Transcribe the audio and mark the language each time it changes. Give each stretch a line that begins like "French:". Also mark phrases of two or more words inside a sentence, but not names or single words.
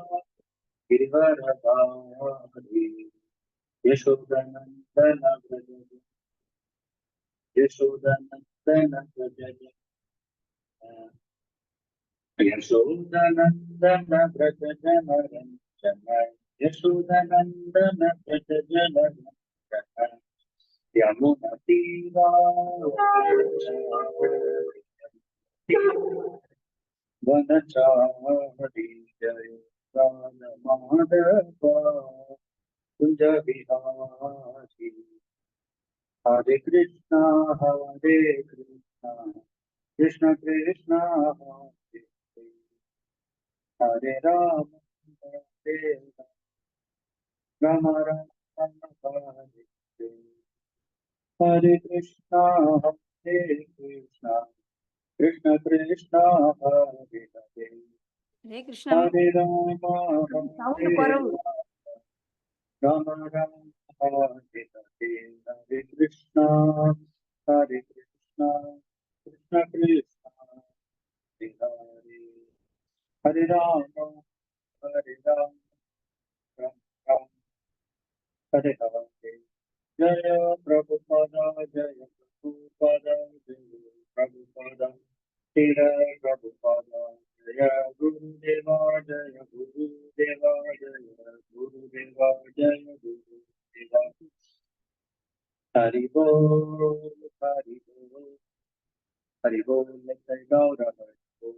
Sanskrit: गिरिवरधारी यशोदनंदन व्रज यशोदनंदन व्रज यशोदनंदन व्रज जनरंजन यशोदनंदन व्रज जनरंजन वनचारी जय माधव कुंज विहारी हरे कृष्णा कृष्ण कृष्ण हरे राम हरे राम राम हरे कृष्णा कृष्ण कृष्ण हरे हरे ഹരേ കൃഷ്ണ. हरे राम
Malayalam: സൗണ്ട് കുറവ്.
Sanskrit: राम राम हरे हरे हरे कृष्णा कृष्ण कृष्ण हरे हरे हरे राम राम राम हरे हरे जय प्रभुपादा जय प्रभुपादा जय प्रभुपादा तेर प्रभुपादा जय गुरुदेवा जय गुरुदेवा जय गुरुदेवा जय गुरुदेवा हरि बोल हरि बोल हरि बोल जय गौर हरि बोल.